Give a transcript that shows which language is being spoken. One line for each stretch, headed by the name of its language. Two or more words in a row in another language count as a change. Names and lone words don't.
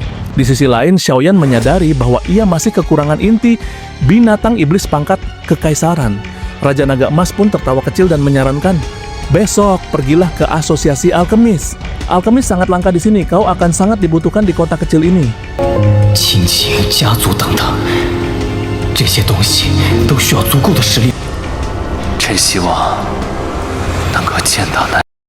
Indonesian: Di sisi lain, Xiaoyan menyadari bahwa ia masih kekurangan inti binatang iblis pangkat kekaisaran. Raja Naga Emas pun tertawa kecil dan menyarankan, "Besok pergilah ke asosiasi alkemis. Alkemis sangat langka di sini, kau akan sangat dibutuhkan di kota kecil ini."
Chinese: 亲情、家族等等，这些东西都需要足够的实力。真希望能够见到那。